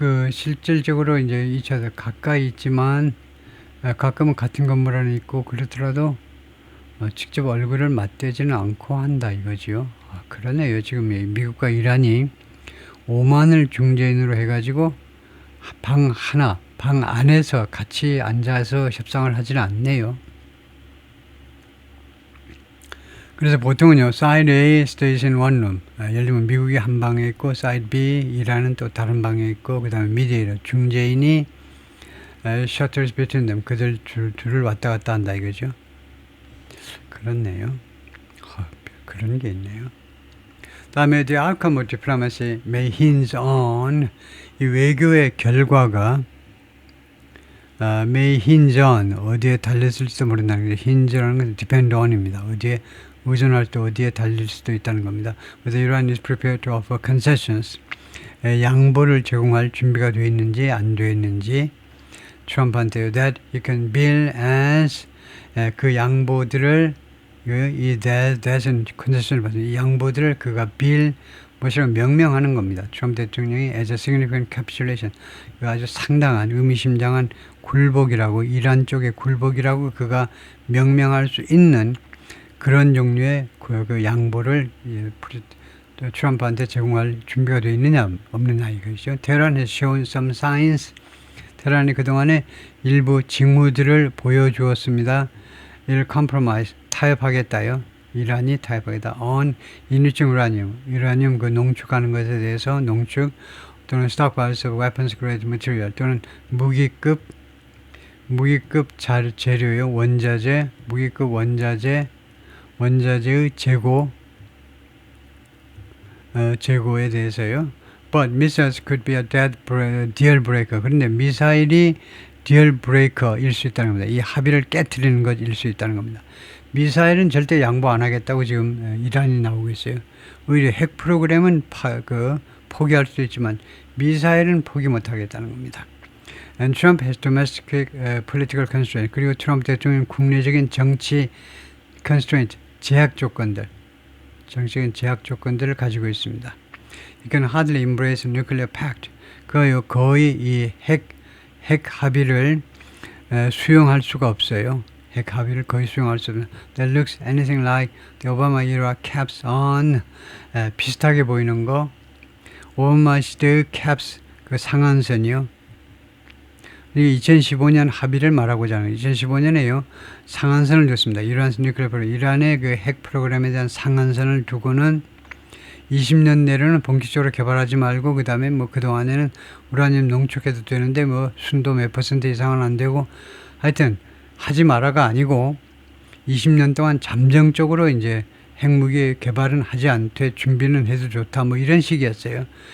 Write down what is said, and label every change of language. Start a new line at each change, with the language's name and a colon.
Korean: 실질적으로 이제 2차도 가까이 있지만 가끔은 같은 건물 안에 있고 그렇더라도 직접 얼굴을 맞대지는 않고 한다 이거지요. 그러네요. 지금 미국과 이란이 오만을 중재인으로 해가지고 방 안에서 같이 앉아서 협상을 하지는 않네요. 그래서 보통은요,
English: 사이드 A stays in one room.
Korean: 예를 들면 미국이 한 방에 있고, 사이드 B, 이란은 또 다른 방에 있고, 그 다음에 미디에이터, 중재인이
English: shuttles between them.
Korean: 그들 둘을 왔다 갔다 한다 이거죠. 그렇네요. 그런 게 있네요. 다음에
English: the outcome of diplomacy may hinge on
Korean: 이 외교의 결과가
English: may hinge on
Korean: 어디에 달렸을지도 모른다는 게 hinge라는 것은
English: depend on
Korean: 입니다. 어디에 의존할 때 어디에 달릴 수도 있다는 겁니다.
English: Whether Iran is prepared to offer concessions
Korean: 양보를 제공할 준비가 되어 있는지 안 되어 있는지 트럼프한테요.
English: That you can bill as
Korean: 그 양보들을 이 that은 concession을 받는 이 양보들을 그가 bill 뭐라고 명명하는 겁니다. 트럼프 대통령이
English: as a significant capitulation
Korean: 아주 상당한 의미심장한 굴복이라고 이란 쪽의 굴복이라고 그가 명명할 수 있는 그런 종류의 그 양보를 트럼프한테 제공할 준비가 되어 있느냐 없느냐 이것이죠.
English: Tehran has shown some signs.
Korean: 테란이 그동안에 일부 징후들을 보여주었습니다. 이를 compromise 타협하겠다요. 이란이 타협하겠다. on 인위증 우라늄 그 농축하는 것에 대해서 농축 또는
English: stockpiles of weapons grade material
Korean: 또는 무기급 재료요. 원자재 무기급 원자재의 재고에 대해서요.
English: but missiles could be a deal breaker.
Korean: 그런데 미사일이 deal breaker일 수 있다는 겁니다. 이 합의를 깨트리는 것일 수 있다는 겁니다. 미사일은 절대 양보 안 하겠다고 지금 이란이 나오고 있어요. 오히려 핵 프로그램은 포기할 수도 있지만 미사일은 포기 못 하겠다는 겁니다.
English: And Trump has domestic political constraint.
Korean: 그리고 트럼프 대통령은 국내적인 정치 constraint, 제약 조건들, 정치적인 제약 조건들을 가지고 있습니다.
English: He can hardly embrace a nuclear pact.
Korean: 거의 이 핵 합의를 수용할 수가 없어요. 핵 합의를 거의 수용할 수 없는.
English: That looks anything like the Obama era caps on.
Korean: 비슷하게 보이는 거. 오바마 시대의 caps, 그 상한선이요. 2015년 합의를 말하고자 하는 2015년에요. 상한선을 줬습니다. 이란의 그 핵 프로그램에 대한 상한선을 두고는 20년 내로는 본격적으로 개발하지 말고 그 다음에 뭐 그동안에는 우라늄 농축해도 되는데 뭐 순도 몇 % 이상은 안 되고 하여튼 하지 마라가 아니고 20년 동안 잠정적으로 이제 핵무기 개발은 하지 않되 준비는 해도 좋다 뭐 이런 식이었어요.